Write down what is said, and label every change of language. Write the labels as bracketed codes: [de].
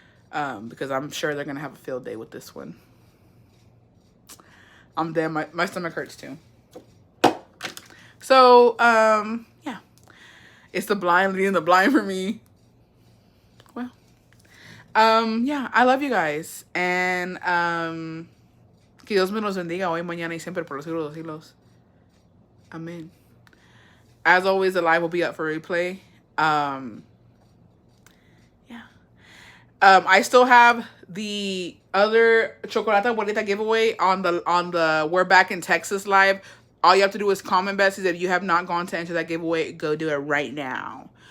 [en] Because I'm sure they're gonna have a field day with this one. I'm dead. My stomach hurts too. So, yeah. It's the blind leading the blind for me. Well, yeah, I love you guys. [es] And, que Dios me los bendiga hoy, mañana y siempre por los siglos de los siglos. [en] Amen. As always, the live will be up for replay. Yeah. I still have the other Chocolata Bonita giveaway on the We're Back in Texas live. All you have to do is comment, Besties. If you have not gone to enter that giveaway, go do it right now.